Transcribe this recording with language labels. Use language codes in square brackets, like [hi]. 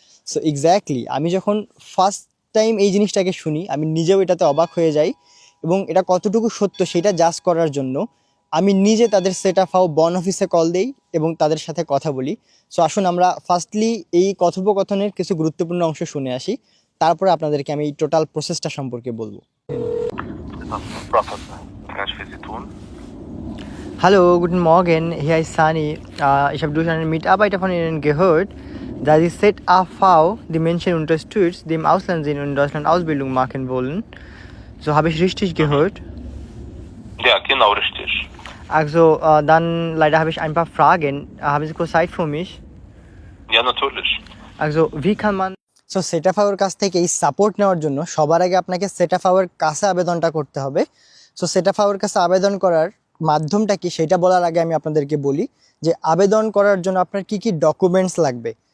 [bn] So exactly আমি যখন first time এই জিনিসটাকে শুনি আমি নিজেও এটাতে অবাক হয়ে যাই, এবং এটা কতটুকু সত্য সেটা জাজ করার জন্য আমি নিজে তাদের সেট আপ হাউ বন অফিসে কল দেই এবং তাদের সাথে কথা বলি। সো আসুন আমরা ফার্স্টলি এই কথোপকথনের কিছু গুরুত্বপূর্ণ অংশ শুনে আসি, তারপরে আপনাদেরকে আমি এই টোটাল প্রসেসটা সম্পর্কে বলবো। [de] Professor, was kann ich für Sie tun? Hallo, guten Morgen, hier ist Sani. Ich habe durch einen Mitarbeiter von Ihnen gehört, dass Sie ZAV die Menschen unterstützt, die im Ausland sind und in Deutschland Ausbildung machen wollen. So habe ich richtig gehört. Ja, genau richtig. Also, dann leider habe ich ein paar Fragen. Haben Sie kurz Zeit für mich? Ja, natürlich. Also, wie kann man [bn] so সেটাফাওয়ের কাছ থেকে এই support নেওয়ার জন্য সবার আগে আপনাকে সেটাফাওয়ের কাছে আবেদনটা করতে হবে। সো সেটাফাওয়ের কাছে আবেদন করার মাধ্যমটা কি সেটা বলার আগে আমি আপনাদেরকে বলি যে আবেদন করার জন্য আপনার কি কি ডকুমেন্টস লাগবে।